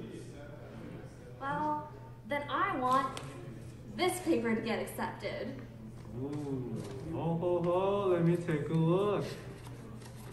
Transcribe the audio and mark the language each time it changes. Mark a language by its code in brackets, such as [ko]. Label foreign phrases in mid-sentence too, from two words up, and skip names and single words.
[en] Well, then I want this paper to get accepted. Ooh, ho, ho, ho, let me take a look.